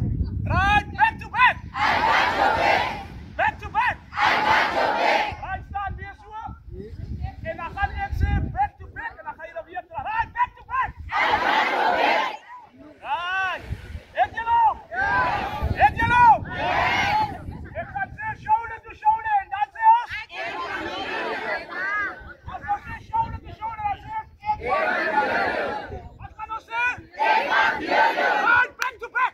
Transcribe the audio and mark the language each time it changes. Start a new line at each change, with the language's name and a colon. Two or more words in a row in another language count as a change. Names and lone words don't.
English: Right, back to back. Back to back. Right,
Afrikaans: staan weer so. En dan gaan ek sê
English: back to back
Afrikaans: en dan gaan jy weer terug.
English: Right, back to back. Right. Hit you long. Hit you long.
Afrikaans: Ek gaan sê
English: shoulder to shoulder
Afrikaans: en dan sê ons. As ons sê
English: shoulder to shoulder,
Afrikaans: dan sê ons. Wat gaan ons sê?
English: Right, back to back.